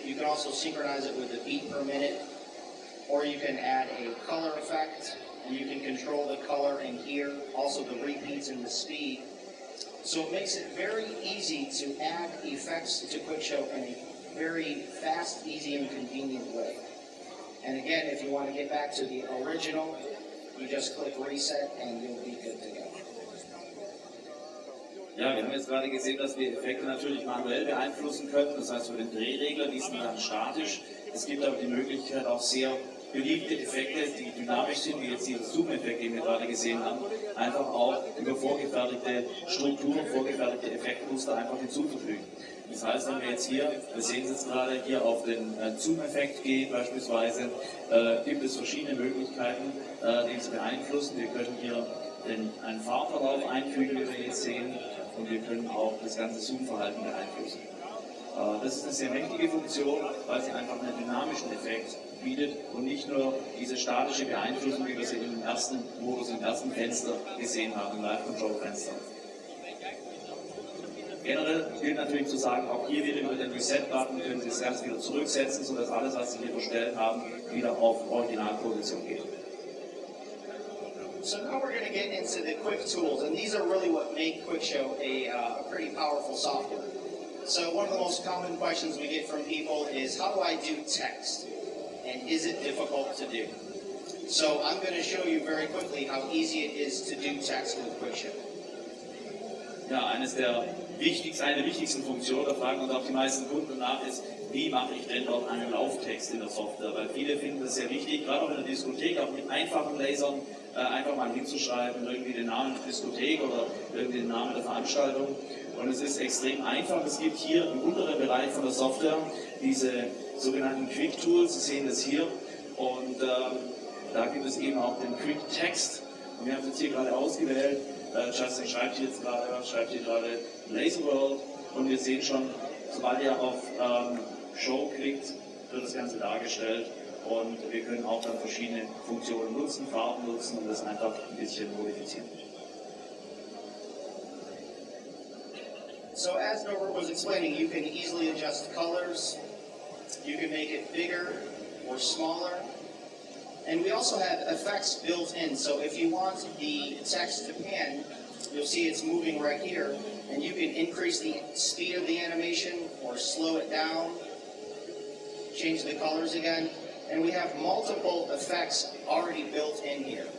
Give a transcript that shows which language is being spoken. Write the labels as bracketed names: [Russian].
[English] You can also synchronize it with the beat per minute. Or you can add a color effect, and you can control the color in here, also the repeats and the speed. So it makes it very easy to add effects to QuickShow in a very fast, easy, and convenient way. And again, if you want to get back to the original, you just click reset and you'll be good to go. [German] Ja, wir haben jetzt gerade gesehen, dass wir Effekte natürlich manuell beeinflussen können. Das heißt, für den Drehregler, die sind dann statisch. Es gibt aber die Möglichkeit, auch sehr beliebte Effekte, die dynamisch sind, wie jetzt hier das Zoom-Effekt, den wir gerade gesehen haben, einfach auch über vorgefertigte Strukturen, vorgefertigte Effektmuster einfach hinzuzufügen. Das heißt, wenn wir jetzt hier, wir sehen es jetzt gerade, hier auf den Zoom-Effekt gehen beispielsweise, gibt es verschiedene Möglichkeiten, den zu beeinflussen. Wir können hier einen Farbverlauf einfügen, wie wir jetzt sehen, und wir können auch das ganze Zoom-Verhalten beeinflussen. Das ist eine sehr mächtige Funktion, weil sie einfach einen dynamischen Effekt bietet und nicht nur diese statische Beeinflussung, wie wir sie im ersten Modus, im ersten Fenster gesehen haben, im Live-Control-Fenster. Generell gilt natürlich zu sagen, auch hier wieder über den Reset-Button können Sie das Ganze wieder zurücksetzen, sodass alles, was Sie hier verstellt haben, wieder auf Originalposition geht. [English] So now we're going to get into the quick tools, and these are really what make QuickShow a pretty powerful software. So one of the most common questions we get from people is, how do I do text? And is it difficult to do? So I'm going to show you very quickly how easy it is to do text with QuickShow. [German] Ja, eine der wichtigsten Funktionen, da fragen uns auch die meisten Kunden nach, ist, wie mache ich denn dort einen Lauftext in der Software? Weil viele finden das sehr wichtig, gerade auch in der Diskothek, auch mit einfachen Lasern, einfach mal hinzuschreiben, irgendwie den Namen der Diskothek oder irgendwie den Namen der Veranstaltung. Und es ist extrem einfach. Es gibt hier im unteren Bereich von der Software diese sogenannten Quick Tools. Sie sehen das hier. Und da gibt es eben auch den Quick Text. Und wir haben es jetzt hier gerade ausgewählt. Justin schreibt hier gerade Laserworld. Und wir sehen schon, sobald ihr auf Show klickt, wird das Ganze dargestellt. Und wir können auch dann verschiedene Funktionen nutzen, Farben nutzen und das einfach ein bisschen modifizieren. [English] So as Norbert was explaining, you can easily adjust colors, you can make it bigger or smaller, and we also have effects built in. So if you want the text to pan, you'll see it's moving right here, and you can increase the speed of the animation or slow it down, change the colors again, and we have multiple effects already built in here.